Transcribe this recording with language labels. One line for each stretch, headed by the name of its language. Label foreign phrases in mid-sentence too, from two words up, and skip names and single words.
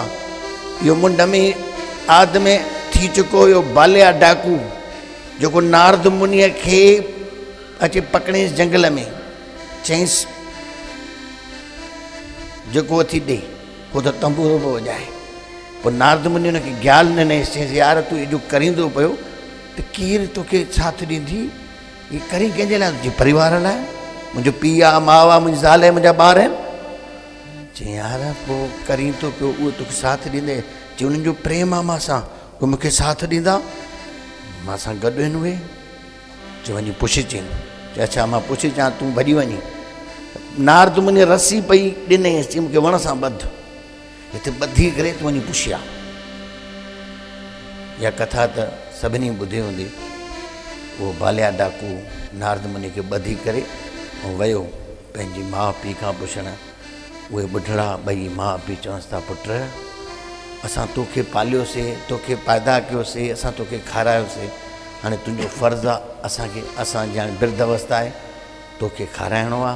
Sindhi: इहो मुंड में आद में थी चुको हुयो बालिया डाकू जेको नारद मुनीअ खे अची पकड़ेसि जंगल में, चईंसि जेको अथी ॾे पोइ त तंबूरो पियो वॼाए। पोइ नारद मुनी हुनखे ज्ञान ॾिनईसि, चईंसि यार तूं एॾो करींदो पियो त केरु तोखे साथ ॾींदी? हीअ करी कंहिंजे लाइ? तुंहिंजे परिवार लाइ, मुंहिंजो पीउ आहे, माउ आहे, मुंहिंजी ज़ाल आहे, मुंहिंजा ॿार आहिनि। चई यार पोइ करीं थो पियो उहो तोखे साथ ॾींदे? चई उन्हनि जो प्रेम आहे मूंसां, उहे मूंखे साथ ॾींदा, मूंसां गॾु आहिनि उहे। चई वञी पुछी चई। चई अच्छा मां पुछी अचां, तूं भॼी वञी। नारद मुनी रसी पई ॾिनई, चई मूंखे वण सां ॿध, हिते ॿधी करे तूं वञी पुछी आ। इहा कथा त सभिनी ॿुधी हूंदी। उहो बालिया डाकू नारद मुनी खे ॿधी करे ऐं वियो पंहिंजी माउ पीउ खां पुछणु। उहे ॿुढड़ा ॿई माउ पीउ चवंसि था पुट असां तोखे पालियोसीं, तोखे पैदा कयोसीं, असां तोखे खारायोसीं, हाणे तुंहिंजो फ़र्ज़ु आहे असांखे, असांजी हाणे वृद्ध अवस्था आहे, तोखे खाराइणो आहे।